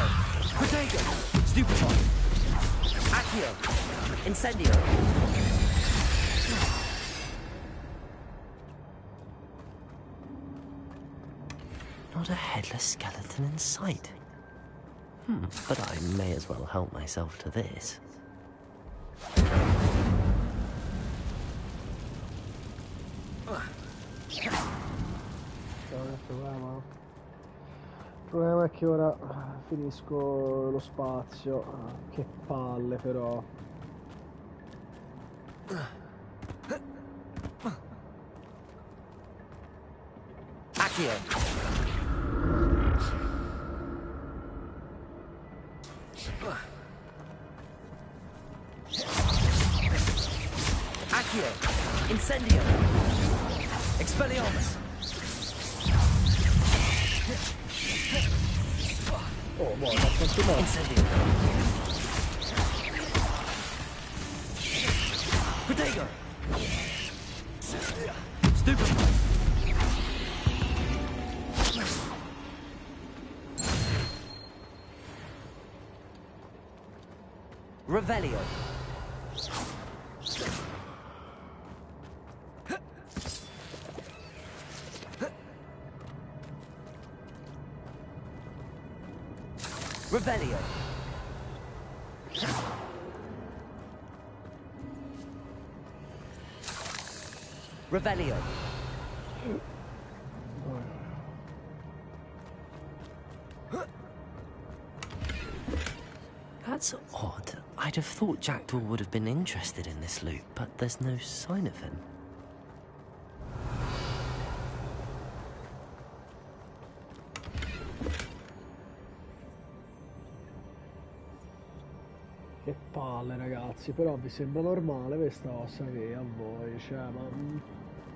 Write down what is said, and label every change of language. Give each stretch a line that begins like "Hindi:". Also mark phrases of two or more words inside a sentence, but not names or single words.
English: Protego. Stupefy. Accio. Incendio. Not a headless skeleton in sight. But I may as well help myself to this.
Italian: Il problema è che ora finisco lo spazio. Che palle però.
English: Accio. Accio. Incendio. Expelliarmus.
Italian: Oh, buona, quanto no?
English: Incendio. Protego. Stupefy. Revelio. Revelio. Revelio. That's odd. I'd have thought Jackdaw would have been interested in this loot, but there's no sign of him.
Italian: Che palle ragazzi, però vi sembra normale questa cosa che a voi, cioè ma...